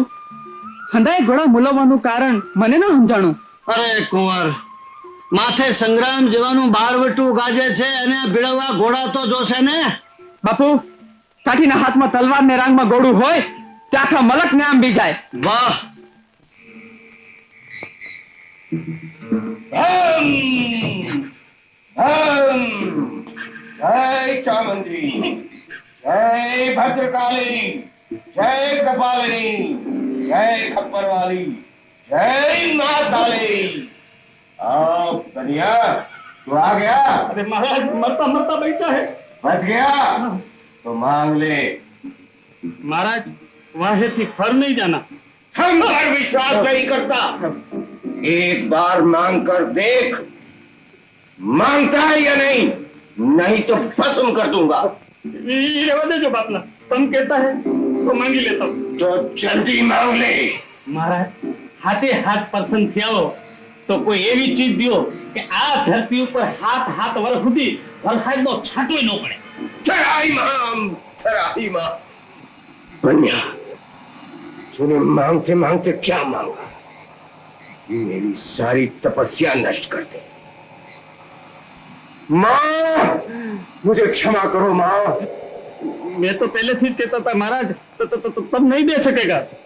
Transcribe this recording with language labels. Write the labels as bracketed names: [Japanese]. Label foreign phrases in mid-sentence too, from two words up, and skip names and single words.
[Gujarati] હંધાએ ઘોડા મૂલવવાનું કારણ મને ન સમજાણું. અરે કુંવર, માથે સંગ્રામ જેવાનું બારવટું ગાજે છે અને ભીડવા ઘોડા તો જોશે ને. બાપુ કાઠીના હાથમાં તલવાર ને રાંગમાં ગોળું હોય તે આખા મલક ને આંબી જાય. વાહ! [Hindi] जय चामुंडी, जय भद्रकाली, जय कपालिनी, जय खप्परवाली, जय महाकाली. आओ कन्या, तू आ गया? अरे महाराज मरता मरता बैठा है. बच गया तो मांग ले. महाराज वहां से फर नहीं जाना. हम पर विश्वास नहीं करता. एक बार मांग कर देख, मांगता है या नहीं, नहीं तो भस्म कर दूंगा. [Gujarati] યે રહવા દેજો બાપલા. [Hindi] तुम कहता है तो मांगी लेता हूँ. तो जल्दी मांग ले. [Gujarati] મહારાજ હાથે હાથ પ્રસન્ન થયા તો કોઈ એવી ચીજ દ્યો કે આ ધરતી ઉપર હાથ હાથ વર્ષ સુધી વરસાદનો છાંટોય ન પડે. थराई मां. [Hindi] बन्या, तूने मांगते मांगते क्या मांगा? मेरी सारी तपस्या नष्ट कर दी. मां, मुझे क्षमा करो मां. मैं तो पहले से कहता था महाराज तब नहीं दे सकेगा.